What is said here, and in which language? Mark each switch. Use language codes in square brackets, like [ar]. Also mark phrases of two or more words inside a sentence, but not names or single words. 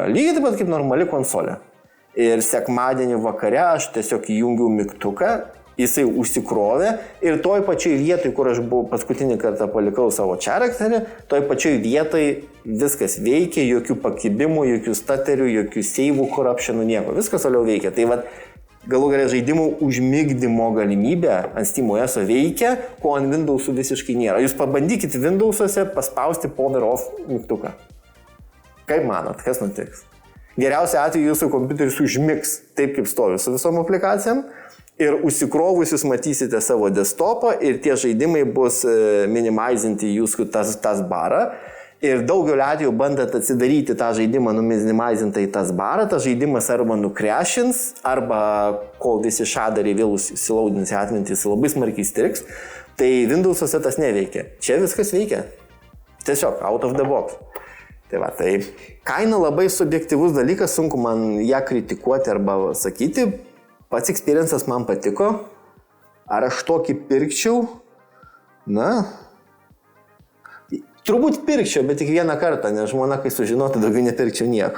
[lt] Lygiai taip pat kaip normali konsolė. Ir sekmadienį vakare aš tiesiog įjungiau mygtuką, jisai užsikrovė ir toj pačioj vietoj, kur aš buvau paskutinį kartą palikau savo charakterį, toj pačioj vietoj viskas veikia, jokių pakibimų, jokių staterių, jokių seivų, corruptionų, nieko. Viskas toliau veikia. Tai vat, galų galia žaidimų užmigdymo galimybė ant SteamOS'o veikia, ko ant Windows'ų visiškai nėra. Jūs pabandykite Windows'uose paspausti [en] power off [lt] mygtuką. Kaip manot, kas nutiks? Geriausia atveju jūsų kompiuteris užmigs taip, kaip stovi su visom aplikacijom ir užsikrovus jūs matysite savo desktopą ir tie žaidimai bus minimizinti jūsų tas barą. Ir daugelio atveju bandant atsidaryti tą žaidimą numinimizintą į tas barą, tas žaidimas arba nukrešins, arba kol visi šadariai vėl įsilaudins į atmintį, jis labai smarkiai striks. Tai Windows'uose tas neveikia. Čia viskas veikia. Tiesiog [en] out of the box. [lt] Tai va, tai kaina labai subjektyvus dalykas, sunku man ją kritikuoti arba sakyti. Pats experience'as man patiko. Ar aš tokį pirkčiau? Na, turbūt pirkčiau, bet tik vieną kartą, nes žmona, kai sužinotų, daugiau nepirkčiau nieko.